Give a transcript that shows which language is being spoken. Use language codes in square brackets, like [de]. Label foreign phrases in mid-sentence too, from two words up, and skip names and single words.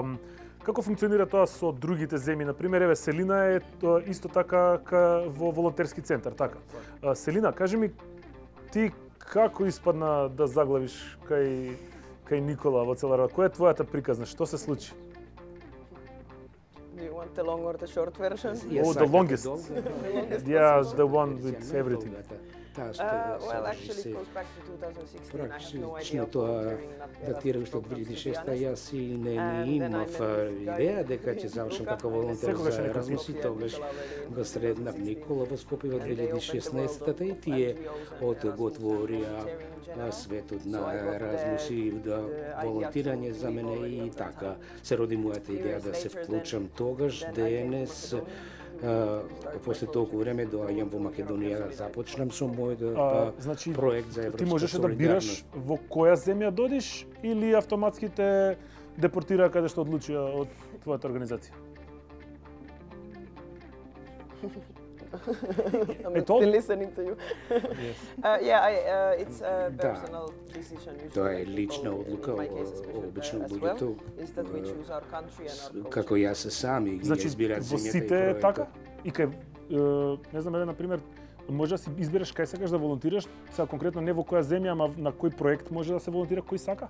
[mk] Како функционира тоа со другите земји? Например, еве Селина е исто така во волонтерски центар, така. Селина, кажи ми ти како испадна да заглавиш кај Никола во цела работа? Која е твојата приказна? Што се случи? [en] Do you want the long or the short version? Oh, the longest. Yeah, the one with everything. Well, actually it goes back to 2016. I have no idea of [mk] тоа [en] volunteering in that [mk] датира уште од 2006-та, јас и не имав идеја дека ќе завршам како волонтер за Erasmus и тогаш го среднав Никола во Скопје во 2016-та и тие отворија светот на Erasmus и да волонтирање за мене и така се роди мојата идеја да се вклучам тогаш. Денес после толку време доаѓам во Македонија да започнам со мојот значи, проект за европска солидарност. Ти можеше да бираш во која земја додиш или автоматски те депортира каде што одлучија од твојата организација? [en] I'm still listening to you. Yes. It's a personal decision. [mk] Тоа е лична одлука, обично луѓето како јас сами ги избираат земјата и сите е така? И кај, не знам, например, може да си избереш кај сакаш да волонтираш, сега конкретно не во која земја, ама на кој проект може да се волонтира, кој сака?